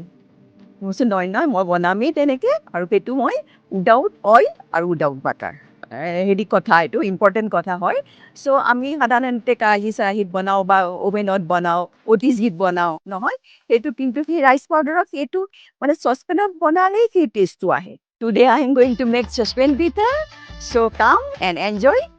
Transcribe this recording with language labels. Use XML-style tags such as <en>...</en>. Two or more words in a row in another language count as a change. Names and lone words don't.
<as>মই কৈছোঁ নহয় মই বনামেই তেনেকৈ আৰু সেইটো মই</as> <en>without oil</en> <as>আৰু</as> <en>without butter.</en> <as>হেৰি কথা এইটো ইম্পৰ্টেণ্ট কথা হয়। চ' আমি সাধাৰণতে কেৰাহীত বনাওঁ বা অ'ভেনত বনাওঁ, অতিজিত বনাওঁ নহয়। সেইটো কিন্তু সেই</as> <en>rice powder</en> <as>সেইটো মানে চচপেনত বনালেই সেই টেষ্টটো আহে।</as> <en>Today I am going to make chospen pita. So come and enjoy</en>